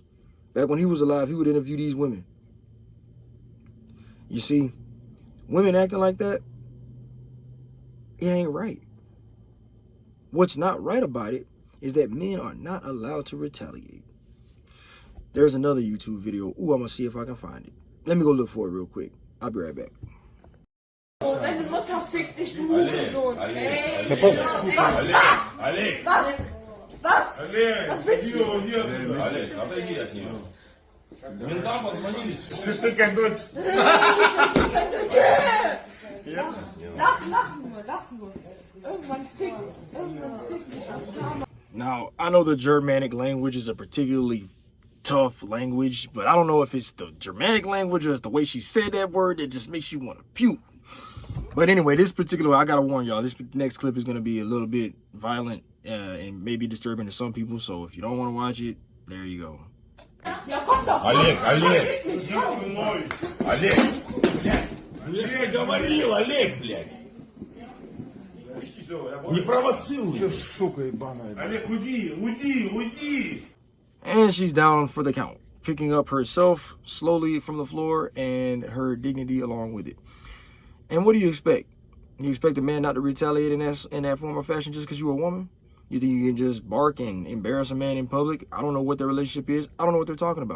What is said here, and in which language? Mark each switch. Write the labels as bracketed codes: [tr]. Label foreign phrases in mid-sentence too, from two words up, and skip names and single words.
[en] Back when he was alive, he would interview these women. You see, women acting like that, it ain't right. What's not right about it is that men are not allowed to retaliate. There's another YouTube video. Ooh, I'm going to see if I can find it. Let me go look for it real quick. I'll be right back. [de] Deine Mutter fickt dich, du Hurensohn. Was? Was willst du? Aber hier. [ru] Ментам позвонили. Ты как дочь. [de] Lach nur. Irgendwann fickt dich auf Karma. [en] Now, I know the Germanic language is a particularly tough language, but I don't know if it's the Germanic language or it's the way she said that word that just makes you want to puke. But anyway, this particular, I gotta warn y'all, this next clip is gonna be a little bit violent and maybe disturbing to some people. So if you don't want to watch it, there you go. [ru] Олег, блядь, говорил, Олег, блядь. все, я Не понял. провоцируй. Сука ебаная. Олег, уйди. [en] And she's down for the count, picking up herself slowly from the floor and her dignity along with it. And what do you expect? You expect a man not to retaliate in that form or fashion just because you're a woman? You think you can just bark and embarrass a man in public? I don't know what their relationship is. I don't know what they're talking about.